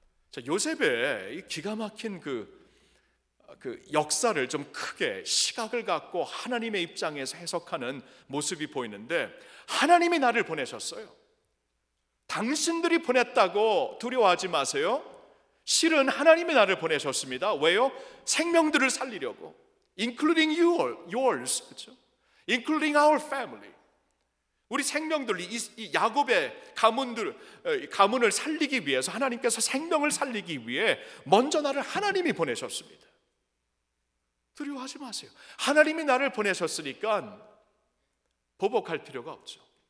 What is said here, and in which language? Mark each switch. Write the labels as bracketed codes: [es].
[ko] 자, 요셉의 이 기가 막힌 그 역사를 좀 크게 시각을 갖고 하나님의 입장에서 해석하는 모습이 보이는데, 하나님이 나를 보내셨어요. 당신들이 보냈다고 두려워하지 마세요. 실은 하나님이 나를 보내셨습니다. 왜요? 생명들을 살리려고. [en] Including yours, [ko] 그렇죠? [en] Including our family. [ko] 우리 생명들, 이 야곱의 가문을 살리기 위해서 하나님께서 생명을 살리기 위해 먼저 나를 하나님이 보내셨습니다. 두려워하지 마세요. 하나님이 나를 보내셨으니까 보복할 필요가 없죠.